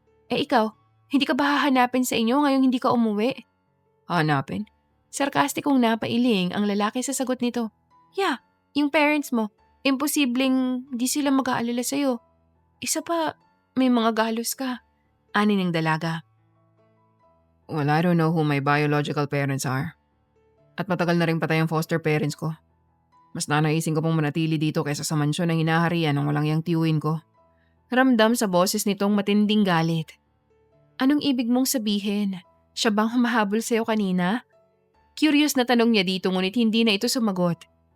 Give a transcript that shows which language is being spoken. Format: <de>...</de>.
<tl>Ikaw, hindi ka ba hahanapin sa inyo ngayong hindi ka umuwi? Hanapin? Sarkastikong napailing ang lalaki sa sagot nito. Yeah, yung parents mo. Imposibleng di sila mag-aalala sa'yo. Isa pa, may mga galos ka. Ani ng dalaga.</tl> <en>Well, I don't know who my biological parents are.</en> <tl>At matagal na rin patay ang foster parents ko. Mas nanaisin ko pong manatili dito kaysa sa mansyon na hinaharian ng walang yang tiyuin ko. Ramdam sa boses nitong matinding galit. Anong ibig mong sabihin? Siya bang humahabol sa'yo kanina? Curious na tanong niya dito ngunit hindi na ito sumagot.</tl>